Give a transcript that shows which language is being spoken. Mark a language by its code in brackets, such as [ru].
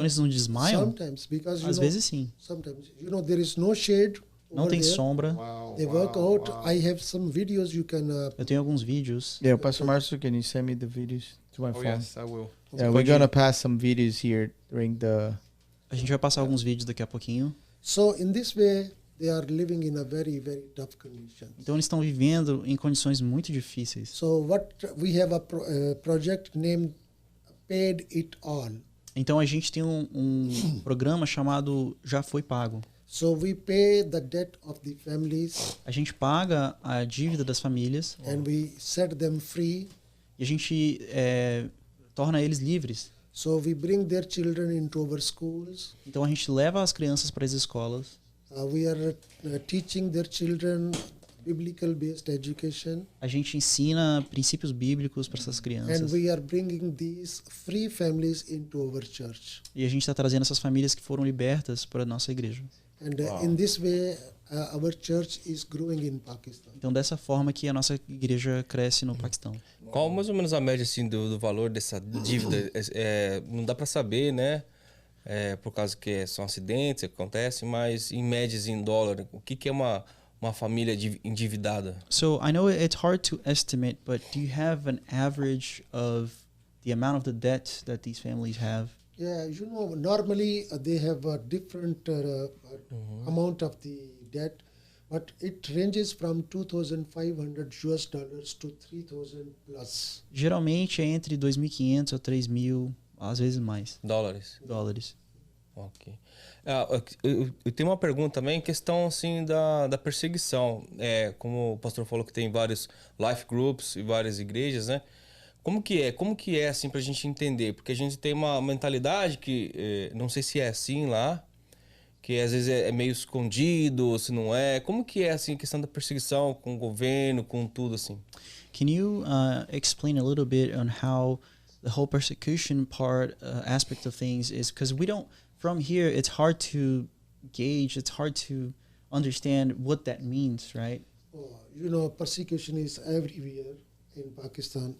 [pt] eles não desmaiam? [en] Sometimes, because [pt] Às vezes sim. [en] sometimes there is no shade. [pt] Não [en] over [pt] tem [en] there. [pt] sombra. [en] Wow. They work out. I have some videos you can. [pt] Eu tenho alguns vídeos. [en] Yeah, Pastor Marcio, can you send me the videos to my Oh, phone? yes, I will. Yeah, we're gonna pass some videos here during the. [pt] A gente vai passar alguns vídeos daqui a pouquinho. [en] So in this way, they are living in a very, very tough condition. [pt] Então eles estão vivendo em condições muito difíceis. [en] So what we have a project named Paid It All. [pt] Então a gente tem um programa chamado Já Foi Pago. [en] So we pay the debt of the families [pt] A gente paga a dívida das famílias [en] and we set them free. [pt] e a gente torna eles livres. [en] So we bring their children into our schools. [pt] Então a gente leva as crianças para as escolas. [en] We are teaching their children biblical based education. [pt] A gente ensina princípios bíblicos para essas [en] And [pt] crianças. [en] we are bringing these free families into our church. [pt] E a gente está trazendo essas famílias que foram libertas para a nossa igreja. [en] And in this way, our church is growing in Pakistan. [pt] Então dessa forma que a nossa igreja cresce no Paquistão. Qual mais ou menos a média assim, do valor dessa dívida? Não dá para saber, né? Por causa que são acidentes que acontecem, mas em médias em dólar, o que é uma família endividada? [en] So I know it's hard to estimate, but do you have an average of the amount of the debt that these families have? Yeah, normally they have a different amount of the debt, but it ranges from $2,500 to 3,000 plus. [pt] Geralmente é entre 2.500 a 3.000, às vezes mais, Dólares. dólares. Ok. Eu tenho uma pergunta também, questão assim da perseguição. Como o pastor falou que tem vários life groups e várias igrejas, né? Como que é assim pra gente entender? Porque a gente tem uma mentalidade que não sei se é assim lá, que às vezes é meio escondido, ou se não é. Como que é assim a questão da perseguição com o governo, com tudo assim? [en] Can you explain a little bit on how the whole persecution aspect of things is? Because we don't, from here, it's hard to gauge, it's hard to understand what that means, right? Persecution is everywhere in Pakistan.